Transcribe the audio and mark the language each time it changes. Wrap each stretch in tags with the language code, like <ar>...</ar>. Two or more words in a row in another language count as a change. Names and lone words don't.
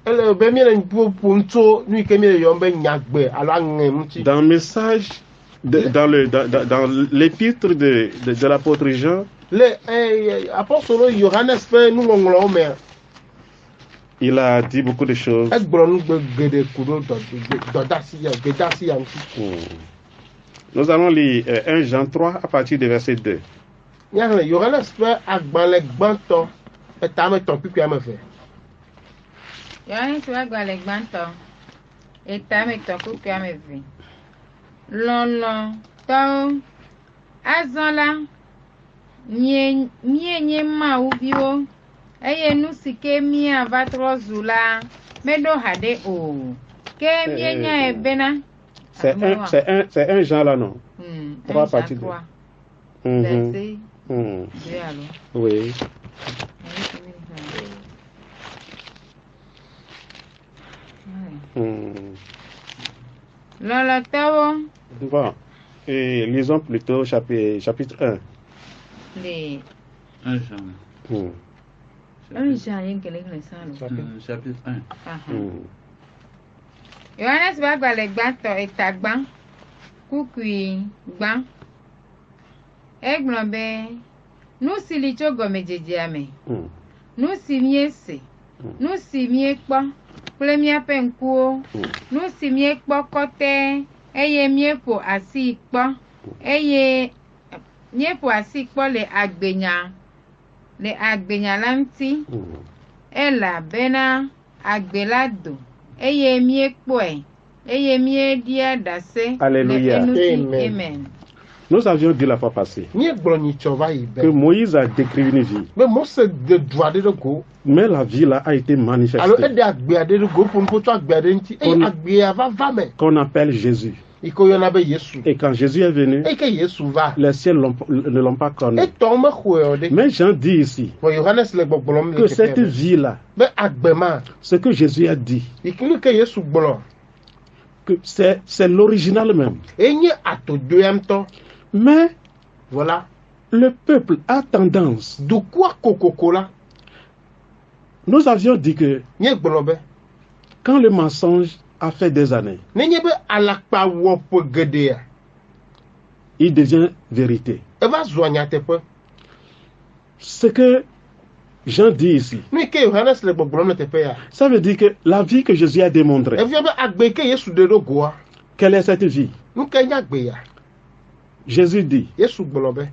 <fr>Dans message, dans l'épître de l'apôtre Jean, il a dit beaucoup de choses. Nous allons lire 1 Jean 3 à partir du verset 2.</fr> <ee>Yohanes wa gbalẽ gbãtɔ etame tɔ kuku ame ve lɔlɔ̃tɔwo azɔ la míenye mawuviwo eye nu si ke míava trɔ zu la meɖo haɖe o ke míenyae bena</ee> <fr>c'est un Jean là non 3 parties 2 verset 2 alors oui. Bon, et lisons plutôt chapitre 1. Les 1 Jean. Chapitre 1.</fr> <ee>Yohanes va gbalẽ gbãtɔ eta gbã kukui gbã egblɔ be nu si li tso gɔmedzedzea me nu si míese nu si míekpɔ kple míaƒe ŋkuwo nu si míekpɔ kɔtɛ eye míeƒo asi kpɔ le agbenya la ŋuti elabena agbe la do eye míekpɔe eye míeɖia ɖase le eŋuti.</ee> <fr>Amen. Nous avions dit la fois passée</fr> <ee>Nye gblɔ nyitsɔ va yi</ee> <fr>que</fr> <ee>bɛ.</ee> <fr>Moïse a décrit une vie,</fr> <ee>Mais Mose de du aɖe ɖe go.</ee> <fr>mais la vie là a été</fr> <ee>Alo</ee> <fr>manifestée,</fr> <ee>eɖe agbe aɖe ɖe go ƒonuƒo tso agbe aɖe ŋuti. Eye Kon- agbea va me.</ee> <fr>qu'on appelle Jésus.</fr> <ee>Yi ke woyɔna be Yesu.</ee> <fr>Et quand Jésus est venu,</fr> <ee>Eye ke Yesu va.</ee> <fr>les ciels ne l'ont pas connu.</fr> <ee>Etɔwo mexɔe o ɖe.</ee> <fr>Mais Jean dit ici</fr> <ee>Vɔ Yohanes le gbɔgblɔm</ee> <fr>que</fr> <ee>le</ee> <fr>cette</fr> <ee>teƒe</ee> <fr>vie-là,</fr> <ee>be agbe ma.</ee> <fr>ce que Jésus a dit,</fr> <ee>Yi ke nu ke Yesu gblɔ.</ee> <fr>que c'est l'original même.</fr> <ee>Enye atodoya ŋutɔ.</ee> <fr>Mais Voilà. le peuple a tendance,</fr> <ee>Dukua kokoko la.</ee> <fr>nous avions dit que</fr> <ee>Nye gblɔ be.</ee> <fr>quand le mensonge a fait des années,</fr> <ee>Nenye be alakpa wɔ ƒe geɖea.</ee> <fr>il devient vérité.</fr> <ee>Eva zua nyateƒe.</ee> <fr>Ce que Jean dit ici,</fr> <ee>Nu yi ke Yohanes le gbɔgblɔm le teƒe ya.</ee> <fr>ça veut dire que la vie que Jésus a démontrée,</fr> <ee>Efia be agbe yi ke Yesu ɖe ɖo goa.</ee> <fr>quelle est cette vie?</fr> <ee>Nu ke nye agbe ya.</ee> <fr>Jésus dit,</fr> <ee>Yesu gblɔ be.</ee>